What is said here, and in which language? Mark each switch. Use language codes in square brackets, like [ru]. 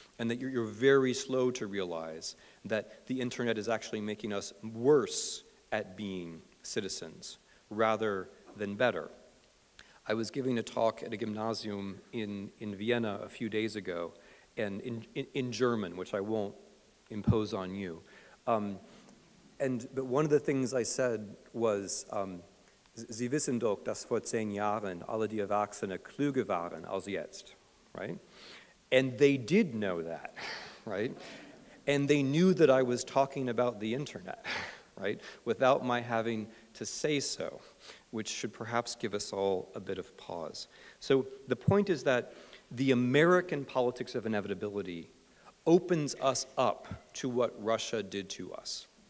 [en] And that you're very slow to realize that the internet is actually making us worse at being citizens rather than better. I was giving a talk at a gymnasium in Vienna a few days ago, and in German, which I won't impose on you. But one of the things I said was, [de] Sie wissen doch, dass vor 10 Jahren alle die Erwachsenen klüger waren als jetzt, [en] right? And they did know that, right? And they knew that I was talking about the internet, right? Without my having to say so, which should perhaps give us all a bit of pause. So the point is that the American politics of inevitability opens us up to what Russia did to us.